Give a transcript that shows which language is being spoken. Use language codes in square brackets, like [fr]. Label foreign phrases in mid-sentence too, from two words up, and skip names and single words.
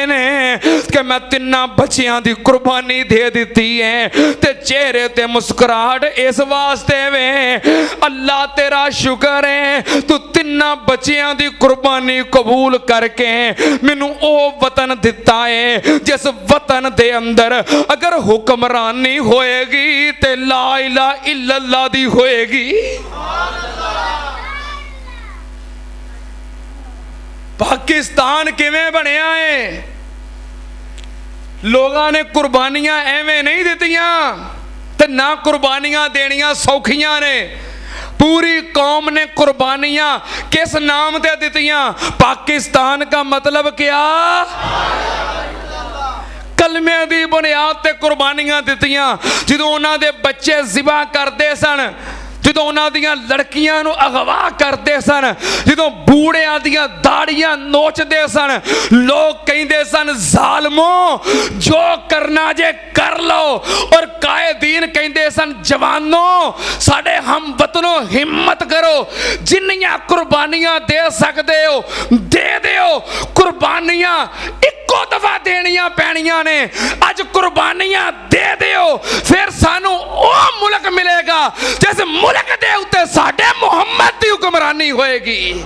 [pa] نے کہ میں تناں بچیاں دی قربانی دے دتی ہے تے چہرے تے مسکراہٹ اس واسطے وے اللہ تیرا شکر ہے توں تناں بچیاں دی قربانی قبول کرکے مینوں او وطن دتا ہے جس وطن دے اندر اگر حکمرانی ہووےگی تے [ar] لا إله إلا الله [pa] دی ہووےگی. پاکستان کویں بنیا ہے? لوگوں نے قربانیاں ایویں نہیں دتیاں تے نہ قربانیاں دینیاں سوکھیاں نے. پوری قوم نے قربانیاں کس نام تے دتیاں? [ur] پاکستان کا مطلب کیا? [pa] کلمے دی بنیاد تے قربانیاں دتیاں. جو انہاں دے بچے ذبح کرتے سن، جو انہاں دیاں لڑکیاں نوں اغوا کرتے سن، جو بڈھیاں دیاں داڑھیاں نوچتے سن, لوگ کہتے سن ظالمو جو کرنا جے کر لو، اور قائدین کہتے سن جوانو ساڈے ہم وطنو ہمت کرو, جنیاں قربانیاں دے سکتے ہو دے دیو. قربانیاں اکو دفعہ دینیاں پینیاں نے، اج قربانیاں دے دیو فیر سانوں او ملک ملےگا جس ملک دے اتے ساڈے محمد دی حکمرانی ہووےگی.